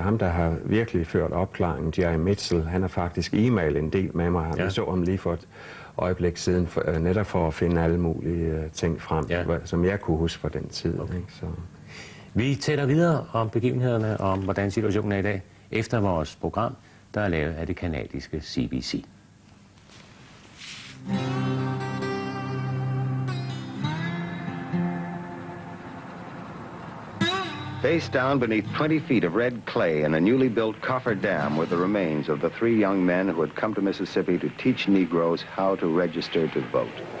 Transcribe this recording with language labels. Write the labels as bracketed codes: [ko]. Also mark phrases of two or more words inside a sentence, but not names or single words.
[da] Ham, der har virkelig ført opklaringen, Jerry Mitchell, han har faktisk e-mailet en del med mig. Jeg så ham lige for et øjeblik siden, netop for at finde alle mulige ting frem, som jeg kunne huske fra den tid. Okay. Ikke? Så. Vi taler videre om begivenhederne og om, hvordan situationen er i dag, efter vores program, der er lavet af det kanadiske CBC. [en] Face down beneath 20 feet of red clay in a newly built coffer dam were the remains of the 3 young men who had come to Mississippi to teach Negroes how to register to vote.